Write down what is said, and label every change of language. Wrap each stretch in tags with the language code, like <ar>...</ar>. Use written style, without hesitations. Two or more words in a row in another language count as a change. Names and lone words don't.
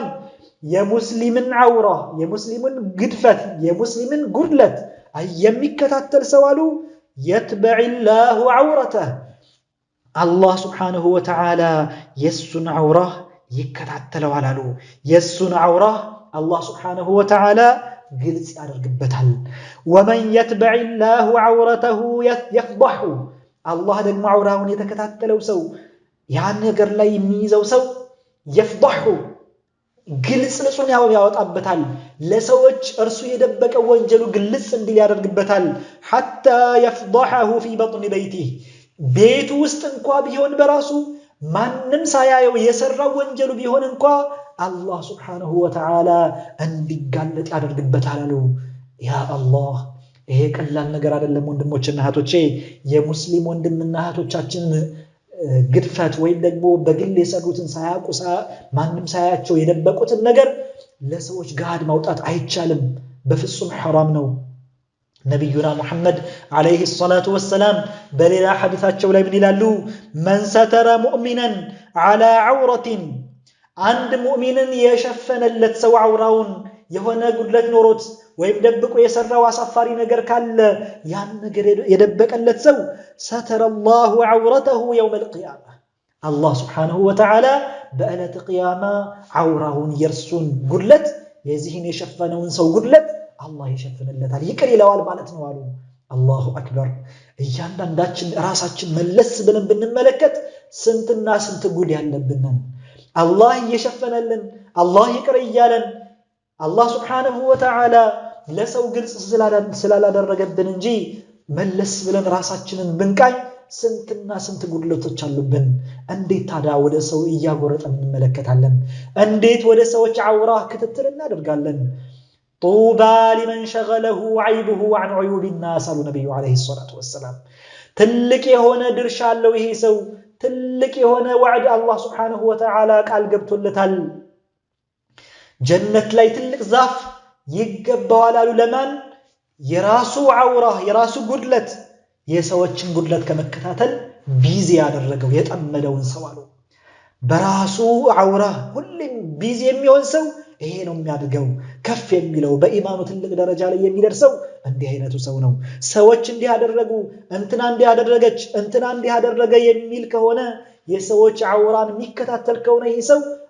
<am>የሙስሊምን ዐውራ የሙስሊምን ግድፈት የሙስሊምን ጉድለት የሚከታተል ሰው አሉ</am> <ar>يتبع الله عورته፣ الله سبحانه وتعالى</ar> <am>የሱን ዐውራ ይከታተለዋል አሉ። የሱን ዐውራ</am> <ar>الله سبحانه وتعالى</ar> <am>ግልጽ ያደርግበታል።</am> <ar>ومن يتبع الله عورته يفضحه፣</ar> <am>አላህ ደግሞ አውራውን የተከታተለው ሰው ያ ነገር ላይ የሚይዘው ሰው يفضحه ግልጽ ልጹን ያወጣበታል ለሰዎች እርሱ የደበቀ ወንጀሉ ግልጽ እንዲል ያደርግበታል</am> <ar>حتى يفضحه في بطن بيته</ar> <am>ቤቱ ውስጥ እንኳን ቢሆን በራሱ ማንንም ሳያየው የሰራው ወንጀሉ ቢሆን እንኳን አላህ</am> <ar>سبحانه وتعالى</ar> <am>እንዲጋለጥ ያደርግበታል አሉ ያ አላህ ይሄ ቀላል ነገር አይደለም ወንድሞችና እህቶቼ የሙስሊም ወንድምና እህቶቻችን ግድፈት ወይም ደግሞ በግል የሰሩትን ሳያቁሳ ማንንም ሳያቸው የደበቁትን ነገር ለሰዎች ጋር ማውጣት አይቻልም በፍጹም حرام ነው ነብዩና መሐመድ</am> <ar>عليه الصلاة والسلام</ar> <am>በሌላ ሐዲሳቸው ላይ ምን ይላሉ</am> <ar>من ستر مؤمنا على عورة</ar> <am>አንድ ሙእሚንን የሸፈነለት ሰው አውራውን የሆነ ጉድለት ኖሮት ወይም ደብቆ የሰራው አሳፋሪ ነገር ካለ ያን ነገር የደበቀለት ሰው</am> <ar>ستر الله عورته يوم القيامة الله سبحانه وتعالى</ar> <am>በዕለተ ቂያማ አውራውን የርሱን ጉድለት የዚህን የሸፈነውን ሰው ጉድለት አላህ ይሸፍንለታል ይቅር ይለዋል ማለት ነው አሉ</am> <ar>الله أكبر</ar> <am>እያንዳንዳችን ራሳችን መለስ ብለን ብንመለከት ስንትና ስንት ጉድ ያለብንን አላህ እየሸፈነልን አላህ ይቅር እያለን አላህ</am> <ar>سبحانه وتعالى</ar> <am>ለሰው ግልጽ ስላላደረገብን እንጂ መለስ ብለን ራሳችንን ብንቃይ ስንትና ስንት ጉድለቶች አሉብን እንዴት ታዲያ ወደ ሰው እያጎረጠን እንመለከታለን እንዴት ወደ ሰዎች አውራ ክትትል እናደርጋለን</am> <ar>طوبى لمن شغله عيبه عن عيوب الناس</ar> <am>አሉ ነብዩ</am> <ar>عليه الصلاة والسلام</ar> <am>ትልቅ የሆነ ድርሻ አለው ይሄ ሰው ትልቅ የሆነ ወዕድ አላህ</am> <ar>سبحانه وتعالى</ar> <am>ቃል ገብቶለታል ጀነት ላይ ትልቅ ዛፍ ይገባዋል አሉ ለማን የራሱ አውራ የራሱ ጉድለት የሰዎችን ጉድለት ከመከታተል ቢዚ ያደረገው የጠመደውን ሰው አሉ በራሱ አውራ ሁሉም ቢዚ የሚሆን ሰው ይሄ ነው የሚያድገው ከፍ የሚለው በኢማኑ ትልቅ ደረጃ ላይ የሚደርሰው እንዲህ አይነቱ ሰው ነው ሰዎች እንዲህ ያደረጉ እንትና እንዲህ ያደረገች እንትና እንዲህ ያደረገ የሚል ከሆነ የሰዎች አውራን የሚከታተል ከሆነ ይሄ ሰው</am>